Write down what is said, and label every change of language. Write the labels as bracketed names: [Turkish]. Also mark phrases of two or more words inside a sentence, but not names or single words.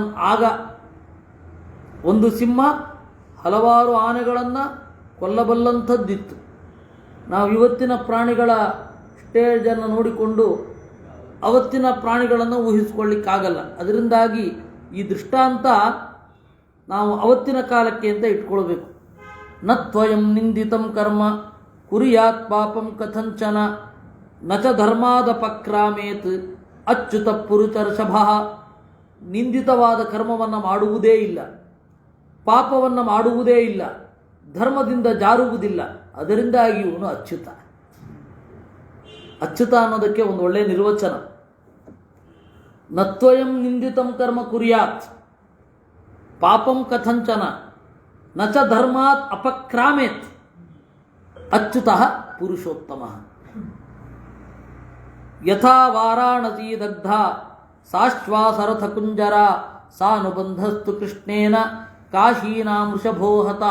[Kannada] ಆಗ ಒಂದು ಸಿಂಹ ಹಲವಾರು ಆನೆಗಳನ್ನು ಕೊಲ್ಲಬಲ್ಲಂಥದ್ದಿತ್ತು. ನಾವು ಇವತ್ತಿನ ಪ್ರಾಣಿಗಳ ಸ್ಟೇಜನ್ನು ನೋಡಿಕೊಂಡು ಅವತ್ತಿನ ಪ್ರಾಣಿಗಳನ್ನು ಊಹಿಸ್ಕೊಳ್ಳಿಕ್ಕಾಗಲ್ಲ. ಅದರಿಂದಾಗಿ ಈ ದೃಷ್ಟಾಂತ ನಾವು ಅವತ್ತಿನ ಕಾಲಕ್ಕೆ ಅಂತ ಇಟ್ಕೊಳ್ಬೇಕು. [Sanskrit] ನ ತ್ವಯಂ ನಿಂದಿತಂ ಕರ್ಮ ಕುರಿಯಾತ್ ಪಾಪಂ ಕಥಂಚನ ನ ಚ ಧರ್ಮಾದಪಕ್ರಾಮೇತ್ ಅಚ್ಯುತ ಪುರುಚರ್ಷಭ. [Kannada] ನಿಂದಿತವಾದ ಕರ್ಮವನ್ನು ಮಾಡುವುದೇ ಇಲ್ಲ, ಪಾಪವನ್ನು ಮಾಡುವುದೇ ಇಲ್ಲ, ಧರ್ಮದಿಂದ ಜಾರುವುದಿಲ್ಲ. ಅದರಿಂದಾಗಿ ಇವನು ಅಚ್ಯುತ. ಅಚ್ಯುತ ಅನ್ನೋದಕ್ಕೆ ಒಂದು ಒಳ್ಳೆಯ ನಿರ್ವಚನ. [Sanskrit] ನತ್ವಯಂ ನಿಂದಿತಂ ಕರ್ಮ ಕುರ್ಯಾತ್ ಪಾಪಂ ಕಥಂಚನ ನ ಚ ಧರ್ಮಾತ್ ಅಪಕ್ರಾಮೇತ್ ಅಚ್ಯುತಃ ಪುರುಷೋತ್ತಮಃ. ಯಥಾ ವಾರಾಣಸಿ ದಗ್ಧ ಸಾಶ್ವಾಸರಥ ಕುಂಜರ ಸಾನುಬಂಧಸ್ತು ಕೃಷ್ಣೇನ ಕಾಶೀನಾಂ ವೃಷಭೋ ಹತಃ.